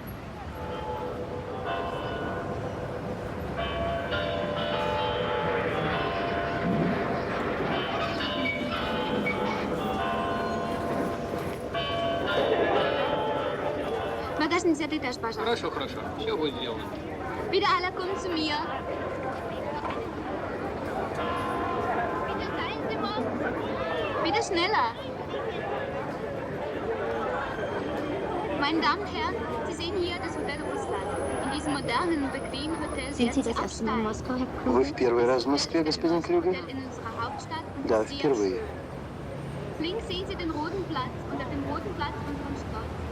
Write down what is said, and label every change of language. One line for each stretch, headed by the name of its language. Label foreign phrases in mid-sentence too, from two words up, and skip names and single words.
German: Magazin Sie
Russian: этаж, пожалуйста. Хорошо, хорошо. Все будет сделано.
German: Bitte alle kommen zu mir. Bitte teilen Sie mal. Bitte schneller. Meine Damen und Herren, Sie sehen hier das Hotel Russland. In diesem modernen, bequemen Hotel Sind Sie werden das Sie erste Mal in absteigen. Moskau, Herr
Russian: Вы
German: Kruse?
Russian: в первый раз в Москве, господин Крюгер?
German: Hotel in unserer Hauptstadt und
Russian: Да,
German: ist sehr
Russian: впервые.
German: schön. Links sehen Sie den Roten Platz und auf dem Roten Platz unseren Stolz.